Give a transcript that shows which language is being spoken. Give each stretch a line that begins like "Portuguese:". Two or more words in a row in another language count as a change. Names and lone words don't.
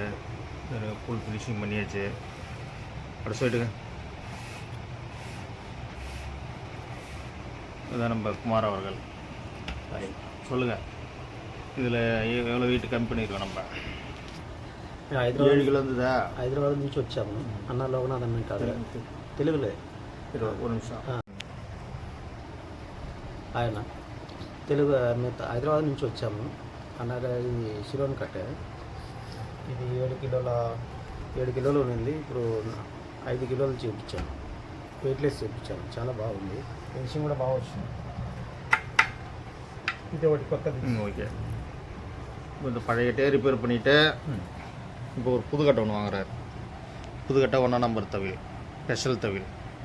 English: full finishing
Tamil: பண்ணியாச்சு. அடுத்த சைடுங்க, இதுதான் நம்ம குமார் அவர்கள். சொல்லுங்கள், இதில் எவ்வளோ வெயிட் கம்மி பண்ணியிருக்கோம் நம்ம? 7 கிலோ இருந்ததா?
Telugu: హైదరాబాద్ నుంచి వచ్చాము. అన్న లోకనాథ్ అన్న కాదు, తెలుగులే. ஒரு నిమిషం. ఆయన తెలుగు. మేము హైదరాబాద్ నుంచి వచ్చాము. అన్నగా ఇది శిరోన్ కట్టే. ఇది 7 కిలోలు ఉంది. ఇప్పుడు 5 కిలోలు చేయించాను. వెయిట్లెస్ చేయించాను. చాలా బాగుంది. ఫినిషింగ్ కూడా బాగా వచ్చింది. ఇది ఒకటి కొత్తది.
Tamil: ஓகே. இந்த பழைய டே ரிப்பேர் பண்ணிவிட்டு இப்போ ஒரு புதுக்கட்டை ஒன்று வாங்குறாரு. புதுக்கட்டை 1ஆம் நம்பர் தவில், ஸ்பெஷல் தவில்.